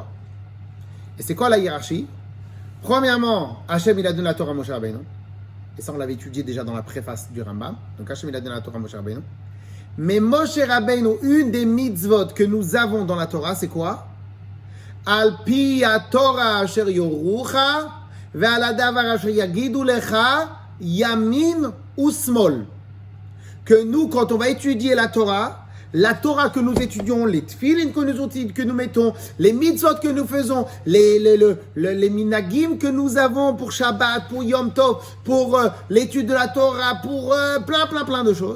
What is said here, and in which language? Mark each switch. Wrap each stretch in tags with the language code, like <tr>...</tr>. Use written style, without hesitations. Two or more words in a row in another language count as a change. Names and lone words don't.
<fr>Et c'est quoi la hiérarchie? Premièrement, Hachem, il a donné la Torah à Moshe Rabbeinu. Et ça, on l'avait étudié déjà dans la préface du Rambam. Donc, Hachem, il a donné la Torah à Moshe Rabbeinu. Mais Moshe Rabbeinu, une des mitzvot que nous avons dans la Torah, c'est quoi?</fr> <he>על פי תורה אשר יורוך ועל הדבר אשר יגידו לך ימין ושמאל.</he> <fr>Que nous, quand on va étudier la Torah que nous étudions, les tefilin que nous mettons, les mitzvot que nous faisons, les minagim que nous avons pour Shabbat, pour Yom Tov, pour l'étude de la Torah, pour plein de choses.</fr>